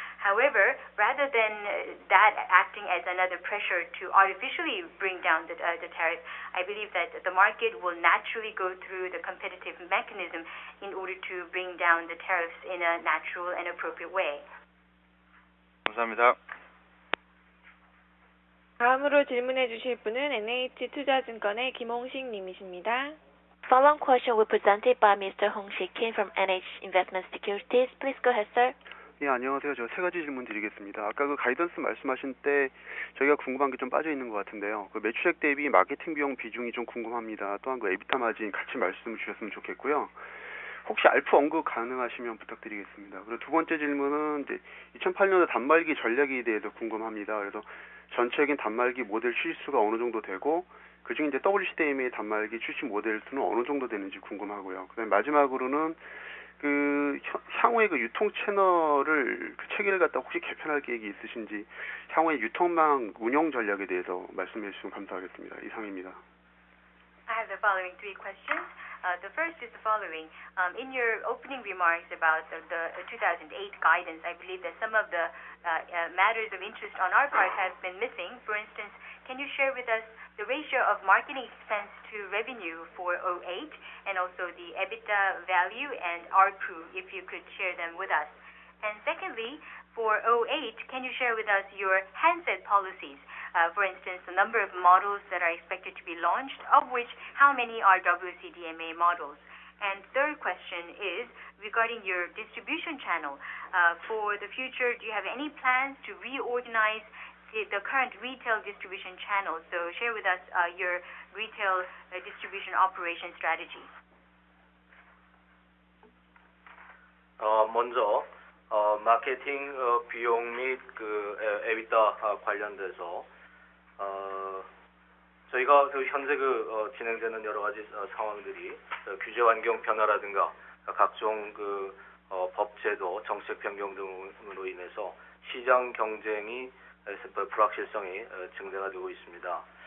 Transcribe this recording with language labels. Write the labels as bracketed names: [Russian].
[English] However, rather than that acting as another pressure to artificially bring down the tariff, I believe that the market will naturally go through the competitive mechanism in order to bring down the tariffs in a natural and appropriate way. [Korean] 감사합니다. 다음으로 질문해 주실 분은 NH투자증권의 김홍식 님이십니다. Following question will be presented by Mr. Hong Sik Kim from NH Investment Securities. Please go ahead, sir. 예, 안녕하세요. 저 세 가지 질문 드리겠습니다. 아까 그 가이던스 말씀하신 때 저희가 궁금한 게 좀 빠져 있는 것 같은데요. 그 매출액 대비 마케팅 비용 비중이 좀 궁금합니다. 또한 그 에비타 마진 같이 말씀 주셨으면 좋겠고요. 혹시 알프 언급 가능하시면 부탁드리겠습니다. 그리고 두 번째 질문은 이제 2008년도 단말기 전략에 대해서 궁금합니다. 그래서 전체적인 단말기 모델 출시수가 어느 정도 되고 그중에 이제 WCDMA 단말기 출시 모델 수는 어느 정도 되는지 궁금하고요. 그다음에 마지막으로는 그 향후에 그 유통 채널을 그 체계를 갖다 혹시 개편할 계획이 있으신지 향후에 유통망 운영 전략에 대해서 말씀해 주시면 감사하겠습니다. 이상입니다. [English] I have the following three questions. The first is the following. In your opening remarks about the 2008 guidance, I believe that some of the matters of interest on our part have been missing. For instance, can you share with us the ratio of marketing expense to revenue for 2008 and also the EBITDA value and ARPU, if you could share them with us? And secondly, for 2008, can you share with us your handset policies? For instance, the number of models that are expected to be launched, of which how many are WCDMA models? And third question is regarding your distribution channel. For the future, do you have any plans to reorganize the current retail distribution channel? So share with us your retail distribution operation strategy. [Korean] 먼저 마케팅 비용 및 그 에비타 관련돼서 저희가 그 현재 진행되는 여러 가지 상황들이 규제 환경 변화라든가 각종 법제도 정책 변경 등으로 인해서 시장 경쟁이 불확실성이 증대가 되고 있습니다.